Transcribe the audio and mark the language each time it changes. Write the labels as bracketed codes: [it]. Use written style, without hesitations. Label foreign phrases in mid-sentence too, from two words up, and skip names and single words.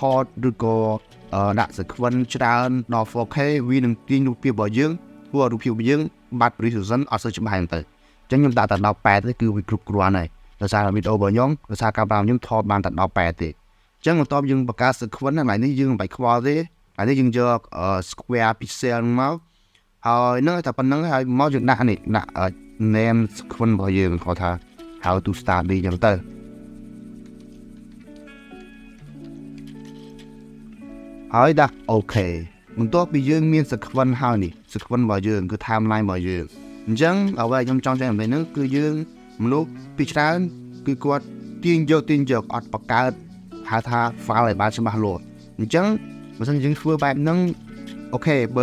[km] តឬក៏ដាក់ sequence ច្រើនដល់ 4K វានឹងទាញរូបភាពរបស់យើងធ្វើឲ្យរូបភាពយើងបាត់ resolution អត់សូវច្បាស់ហ្នឹងទៅអញ្ចឹងខ្ញុំដាក់តែ18ទេគឺវាគ្រប់គ្រាន់ហើយដោយសារវីដេអូរបស់ខ្ញុំដោយសារកាមេរ៉ាខ្ញុំថតបានតែ18ទេអញ្ចឹងបន្ទាប់យើងបង្កើត sequence ហ្នឹងនេះយើងមិនបាច់ខ្វល់ទេហើយនេះយើងយក [en] square pixel [km] មកហើយនឹងតែប៉ុណ្្នឹងហើយមកយើងដាក់ [en] name sequence [km] របស់យើងគាត់ថា [en] how to study [km] អញ្ចឹងទៅ ហើយដាក់ OK បន្ទាប់ពីយើងមាន sequence ហើយនេះ sequence របស់យើងគឺ timeline របស់យើងអញ្ចឹងអ្វីខ្ញុំចង់ចែករំលែកហ្នឹងគឺយើងមនុស្សពីច្រើនគឺគាត់ទាញយកអត់បង្កើតហៅថា file ឲ្យបានច្បាស់លាស់អញ្ចឹងបើសិនយើងធ្វើបែបហ្នឹងអូខេបើ